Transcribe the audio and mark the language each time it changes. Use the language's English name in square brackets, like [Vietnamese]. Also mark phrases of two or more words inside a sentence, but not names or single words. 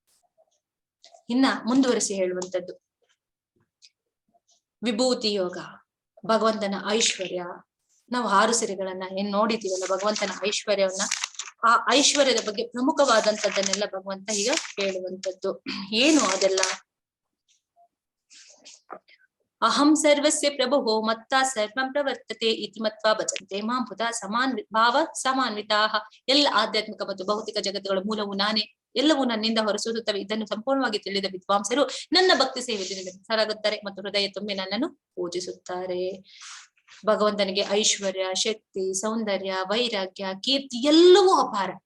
[Kannada] ಇನ್ನ ಮುಂದುವರಿಸಿ ಹೇಳುವಂಥದ್ದು ವಿಭೂತಿ ಯೋಗ, ಭಗವಂತನ ಐಶ್ವರ್ಯ. ನಾವು 6 ಸಿರಿಗಳನ್ನ ಏನ್ ನೋಡಿದೀವಲ್ಲ, ಭಗವಂತನ ಐಶ್ವರ್ಯವನ್ನ, ಆ ಐಶ್ವರ್ಯದ ಬಗ್ಗೆ ಪ್ರಮುಖವಾದಂತದ್ದನ್ನೆಲ್ಲ ಭಗವಂತ ಈಗ ಹೇಳುವಂಥದ್ದು. ಏನು ಅದೆಲ್ಲ? [Sanskrit] ಅಹಂ ಸರ್ವಸ್ಯ ಪ್ರಭುಃ ಮತ್ತ ಸರ್ವಂ ಪ್ರವರ್ತತೆ ಇತಿ ಮತ್ವಾ ಭಜಂತೆ ಮಾಂ ಬುಧ ಸಮಾನ್ವಿತಾಃ. [Kannada] ಎಲ್ಲ ಆಧ್ಯಾತ್ಮಿಕ ಮತ್ತು ಭೌತಿಕ ಜಗತ್ತುಗಳ ಮೂಲವು ನಾನೇ, ಎಲ್ಲವೂ ನನ್ನಿಂದ ಹೊರಸೂಸುತ್ತವೆ. ಇದನ್ನು ಸಂಪೂರ್ಣವಾಗಿ ತಿಳಿದ ವಿದ್ವಾಂಸರು ನನ್ನ ಭಕ್ತಿ ಸೇವೆಯಲ್ಲಿ ನಿರತರಾಗುತ್ತಾರೆ ಮತ್ತು ಹೃದಯ ತುಂಬಿ ನನ್ನನ್ನು ಪೂಜಿಸುತ್ತಾರೆ. ಭಗವಂತನಿಗೆ ಐಶ್ವರ್ಯ, ಶಕ್ತಿ, ಸೌಂದರ್ಯ, ವೈರಾಗ್ಯ, ಕೀರ್ತಿ ಎಲ್ಲವೂ ಅಪಾರ.